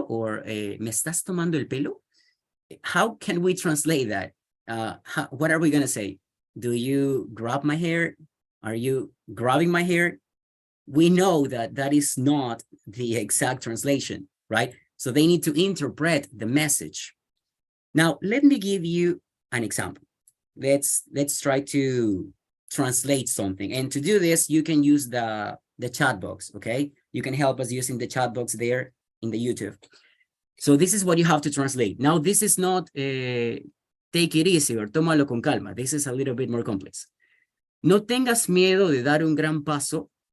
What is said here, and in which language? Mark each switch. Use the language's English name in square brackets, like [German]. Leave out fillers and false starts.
[Spanish] Or ¿me estás tomando el pelo? [English] How can we translate that? What are we going to say? Do you grab my hair? Are you grabbing my hair? we know that that is not the exact translation, right? So they need to interpret the message. Now, let me give you an example. Let's try to translate something. And to do this, you can use the chat box, okay? You can help us using the chat box there in the YouTube. So this is what you have to translate. Now, this is not take it easy or [Spanish] tómalo con calma. [English] This is a little bit more complex. [Spanish] No tengas miedo de dar un gran paso.